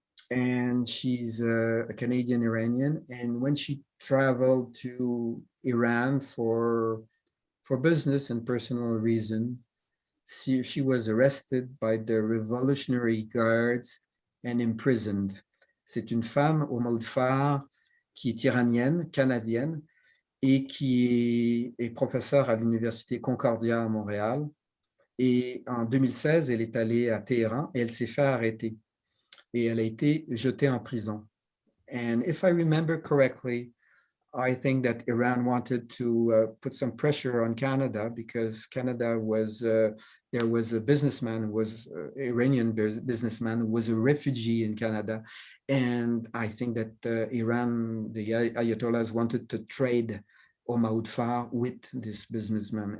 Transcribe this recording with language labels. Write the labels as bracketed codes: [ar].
[en] And she's a Canadian Iranian. And when she traveled to Iran for business and personal reason, she was arrested by the Revolutionary Guards and imprisoned. [fr] C'est une femme, Omaud Far, qui est iranienne, canadienne, et qui est professeure à l'Université Concordia à Montréal. Et en 2016, elle est allée à Téhéran et elle s'est fait arrêter. Et elle a été jetée en prison. [en] And if I remember correctly, I think that Iran wanted to put some pressure on Canada, because Canada was, there was a businessman, was Iranian businessman who was a refugee in Canada. And I think that Iran, the Ayatollahs, wanted to trade Omaud Far with this businessman.